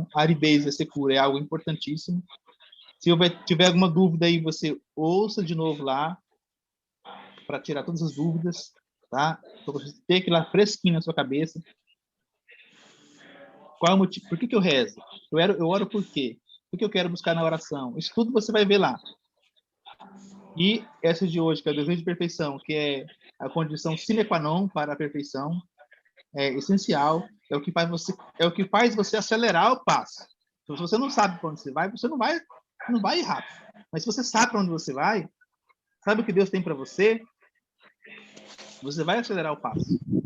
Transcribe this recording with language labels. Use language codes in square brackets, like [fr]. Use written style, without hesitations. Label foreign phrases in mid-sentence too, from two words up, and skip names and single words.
[pt] A aridez e a secura é algo importantíssimo. Se tiver alguma dúvida aí, você ouça de novo lá, para tirar todas as dúvidas, tá? Para você ter aquilo lá fresquinho na sua cabeça. Qual é o motivo? Por que eu rezo? Eu oro por quê? O que eu quero buscar na oração? Isso tudo você vai ver lá. E essa de hoje, que é o desejo de perfeição, que é a condição [la] sine qua non [pt] para a perfeição, é essencial, é o que faz você acelerar o passo. Então, se você não sabe para onde você não vai ir rápido. Mas se você sabe para onde você vai, sabe o que Deus tem para você, você vai acelerar o passo.